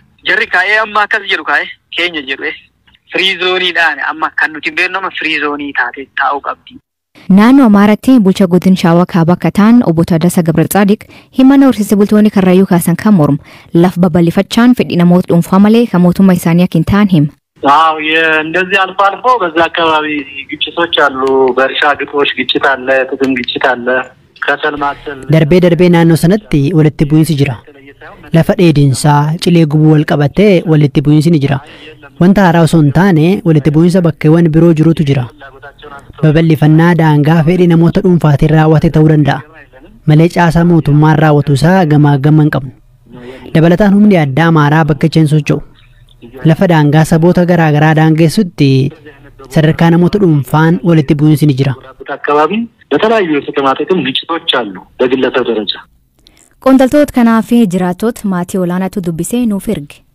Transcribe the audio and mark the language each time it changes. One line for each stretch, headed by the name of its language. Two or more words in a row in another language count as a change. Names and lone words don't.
Oromo: Jarri kaa'ee amma akkas jedhu kaa'ee keenya jedhu firii zooniidhaan amma kan nuti beeknu firii zoonii taatee taa'uu qabdi. Naannoo Amaaratti bulcha godin Shaawaa Kaabaa akka ta'an obbo Taaddasaa Gabra-Tsaadiq himana horsiisee bultoonni Karrayyuu kaasan kan mormu laf babal'ifachaan fedhii namoota dhuunfaa malee kan mootummaa isaanii akka hin ta'an hima.
Amharic: እንደዚህ አልፎ አልፎ በዛ አካባቢ ግጭቶች አሉ። በእርሻ ግጦሽ ግጭት አለ፣ ጥቅም ግጭት አለ። ከሰልማሰል
Oromo: darbee naannoo sanatti walitti bu'iinsi jira. Lafa dheedinsaa cilee gubuu wal qabatee walitti bu'iinsi ni jira. Wanta haaraa osoo hin taane walitti bu'iinsa bakkeewwan biroo jirutu jira. Babal'ifannaa daangaa fedhii namoota dhuunfaatiin raawwate ta'uu danda'a. Malee caasaa mootummaan raawwatu isaa gamaa gama hin qabnu. Dabalataan humni addaa Amaaraa bakka icheen socho'u. Lafa daangaa saboota garaagaraa daangessutti sadarkaa namoota dhuunfaan walitti bu'iinsi ni jira.
Amharic: በተለያዩ የጥቅማ ጥቅም ግጭቶች አሉ በግለሰብ ደረጃ።
Oromo: Qondaaltota kanaa fi jiraattota maatii olaanaatu dubbisee nuuf erge.